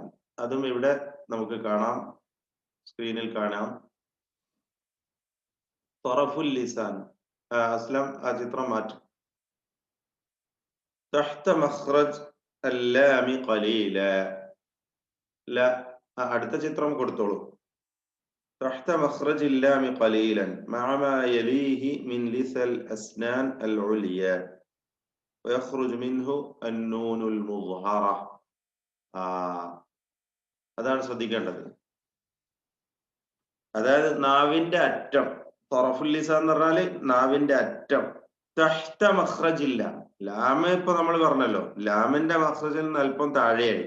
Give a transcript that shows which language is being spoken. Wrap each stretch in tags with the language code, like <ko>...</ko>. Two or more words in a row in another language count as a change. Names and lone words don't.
<ml>അതും ഇവിടെ നമുക്ക് കാണാം, സ്ക്രീനിൽ കാണാം.</ml> <ar>طرف اللسان.</ar> <ml>അസ്ലം ആ ചിത്രം മാറ്റും.</ml> <ar>تحت مخرج اللام قليلا.</ar> <ml>അടുത്ത ചിത്രം കൊടുത്തോളൂ.</ml> <ar>تحت مخرج اللام قليلا مع ما يليه من لثى الأسنان العليا ويخرج منه النون المظهرة.</ar> <ml>അതാണ് ശ്രദ്ധിക്കേണ്ടത്. അതായത് നാവിന്റെ അറ്റം,</ml> <ar>طرف اللسان</ar> <ml>എന്ന് പറഞ്ഞാല് നാവിന്റെ അറ്റം.</ml> <ar>تحت مخرج اللا,</ar> <ml>ലാമ് ഇപ്പൊ നമ്മൾ പറഞ്ഞല്ലോ, ലാമിന്റെ മഖ്റജിൽ നിന്ന് അല്പം താഴെയായിട്ട്.</ml>